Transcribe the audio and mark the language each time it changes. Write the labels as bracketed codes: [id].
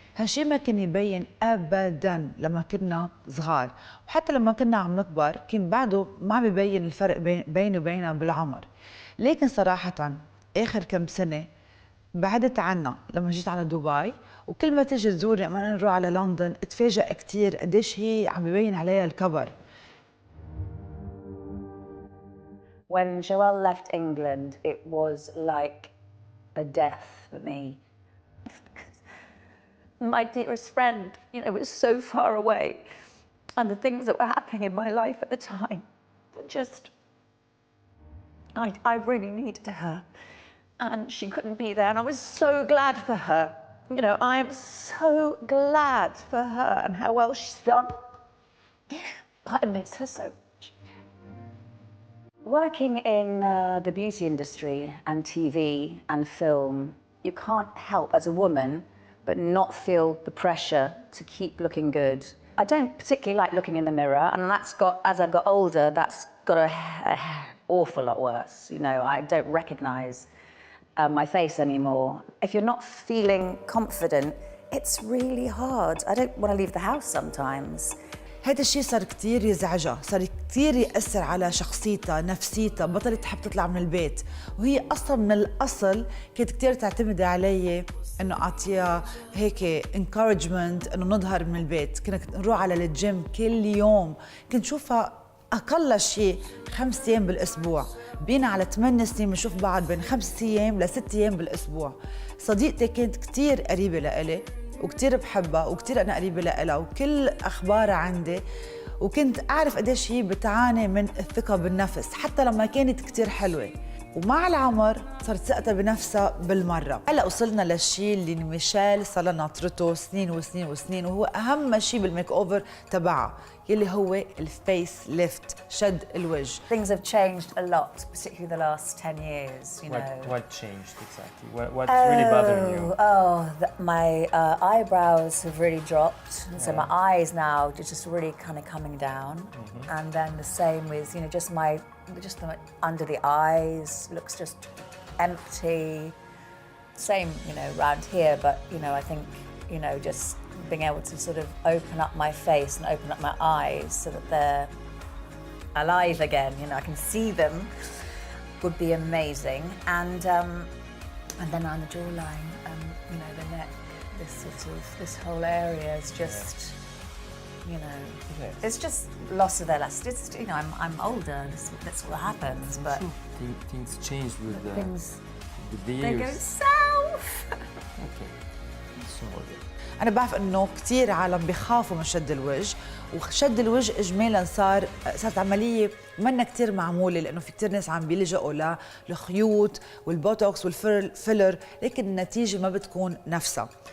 [ar] هالشي ما كان يبين أبداً لما كنا صغار، وحتى لما كنا عم نكبر كان بعده ما عم يبين الفرق بيني وبينها بالعمر. لكن صراحة آخر كم سنة بعدت عنا لما جيت على دبي، وكل ما تيجي تزورني أما أنا نروح على لندن اتفاجأ كتير قديش هي عم يبين عليها الكبر. [en] When Joelle left England, it was like a death for me. My dearest friend, you know, was so far away. And the things that were happening in my life at the time were just, I really needed her. And she couldn't be there. And I was so glad for her. You know, I am so glad for her and how well she's done. But I miss her so much. Working in the beauty industry and TV and film, you can't help as a woman but not feel the pressure to keep looking good. I don't particularly like looking in the mirror, and that's got, as I've got older, that's got an awful lot worse. You know, I don't recognize my face anymore. If you're not feeling confident, it's really hard. I don't want to leave the house sometimes. [ar] هذا الشيء صار كتير يزعجها، صار كتير يأثر على شخصيتها، نفسيتها، بطلت تحب تطلع من البيت، وهي أصلاً من الأصل كانت كتير تعتمد علي إنه أعطيها هيك encouragement إنه نظهر من البيت. كنا نروح على الجيم كل يوم، كنت شوفها أقل شيء 5 أيام بالأسبوع، بينا على 8 سنين بنشوف بعض بين 5 أيام ل 6 أيام بالأسبوع. صديقتي كانت كتير قريبة لإلي وكتير بحبها وكتير أنا قريبة لها وكل أخبارها عندي، وكنت أعرف قديش هي بتعاني من الثقة بالنفس حتى لما كانت كتير حلوة. ومع العمر صارت ثقتها بنفسها بالمرة. هلا وصلنا للشيء اللي ميشال صار لها ناطرته سنين وسنين وسنين، وهو أهم شيء بالميك أوفر تبعها يلي هو الفيس ليفت، شد الوجه. [en] Things have changed a lot, particularly the last 10 years, you know. What changed exactly? What's really bothering you? My eyebrows have really dropped, and so my eyes now are just really kind of coming down. And then the same with, you know, just the, under the eyes looks just empty. Same, you know, around here, but, you know, I think, you know, just being able to sort of open up my face and open up my eyes so that they're alive again, you know, I can see them, would be amazing. And then on the jawline, you know, the neck, this whole area is just, you know, it's just loss of elasticity. You know, I'm older, that's what happens, but things change with the years. They go south. Okay. So, [ar] أنا بعرف إنه كتير عالم بيخافوا من شد الوجه، وشد الوجه إجمالاً صارت عملية منا كتير معمولة، لأنه في كتير ناس عم بيلجأوا للخيوط والبوتوكس والفيلر، لكن النتيجة ما بتكون نفسها.